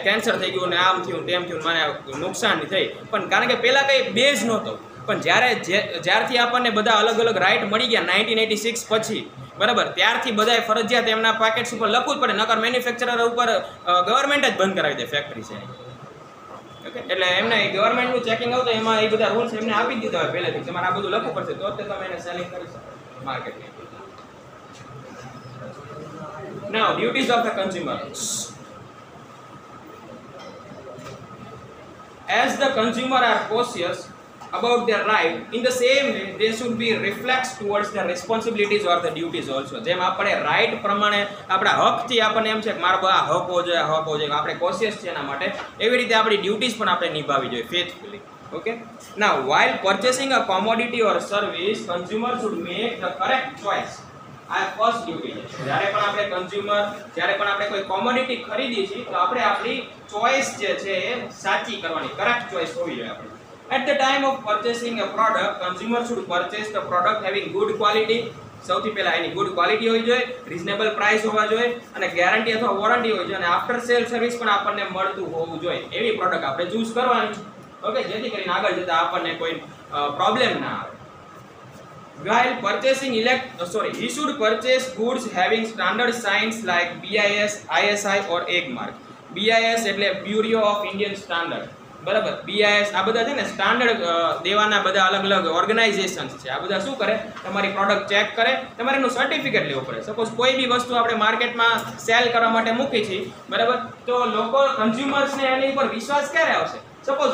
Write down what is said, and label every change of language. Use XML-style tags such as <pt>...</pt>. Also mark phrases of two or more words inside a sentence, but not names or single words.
<gu>કેન્સર થઈ ગયું ને આમ થયું તેમ થયું મને નુકસાન થઈ પણ કારણ કે પહેલાં કંઈ બેઝ નહોતો પણ જ્યારથી આપણને બધા અલગ અલગ રાઇટ મળી ગયા 1986 પછી બરાબર ત્યારથી બધાએ ફરજિયાત એમના પેકેટ્સ ઉપર લખવું જ પડે નકર મેન્યુફેક્ચરર ઉપર ગવર્મેન્ટ જ બંધ કરાવી દે ફેક્ટરી છે ઓકે એટલે એમને ગવર્મેન્ટનું ચેકિંગ આવતું એમાં એ બધા રૂલ્સ એમને આપી દીધા હોય પહેલેથી તમારે આ બધું લખવું પડશે તો તમે એને સેલિંગ કરી શકો માર્કેટમાં</gu> <en>Now, duties of the consumer. As the consumer are cautious about their right, in the same way, they should be reflex towards the responsibilities or the duties also.</en> <gu>જેમ આપણે રાઈટ પ્રમાણે આપણા હકથી આપણને એમ છે કે મારો આ હક હોવો જોઈએ આપણે કોશિયસ છે એના માટે એવી રીતે આપણી ડ્યુટીઝ પણ આપણે નિભાવવી જોઈએ</gu> <en>faithfully okay now while purchasing a commodity or service consumer should make the correct choice</en> <gu>આ ફર્સ્ટ ડ્યુટી છે જ્યારે પણ આપણે કન્ઝ્યુમર જ્યારે પણ આપણે કોઈ કોમોડિટી ખરીદી છે તો આપણે આપણી ચોઈસ જે છે એ સાચી કરવાની કરેક્ટ ચોઈસ હોવી જોઈએ આપણી</gu> <en>at the time of purchasing a product consumer should purchase the product having good quality</en> <gu>સૌથી પહેલા એની</gu> <en>good quality</en> <gu>હોવી જોઈએ</gu> <en>reasonable price</en> <gu>હોવા જોઈએ અને ગેરંટી અથવા વોરંટી હોવી જોઈએ અને</gu> <en>after sale service</en> <gu>પણ આપણને મળતું હોવું જોઈએ એવી પ્રોડક્ટ આપણે ચૂઝ કરવાની છે ઓકે જેથી કરીને આગળ જતા આપણને કોઈ પ્રોબ્લેમ ના આવે</gu> <en>While purchasing he should purchase goods having standard signs like BIS, ISI or EG mark.</en> <gu>BIS એટલે Bureau of Indian Standard બરાબર BIS આ બધા છે ને સ્ટાન્ડર્ડ દેવાના બધા અલગ અલગ ઓર્ગેનાઇઝેશન્સ છે આ બધા શું કરે તમારી પ્રોડક્ટ ચેક કરે તમારે એનું સર્ટિફિકેટ લેવું પડે સપોઝ કોઈ બી વસ્તુ આપણે માર્કેટમાં સેલ કરવા માટે મૂકી છે બરાબર તો લોકો કન્ઝ્યુમર્સને એની ઉપર વિશ્વાસ ક્યારે આવશે સપોઝ</gu>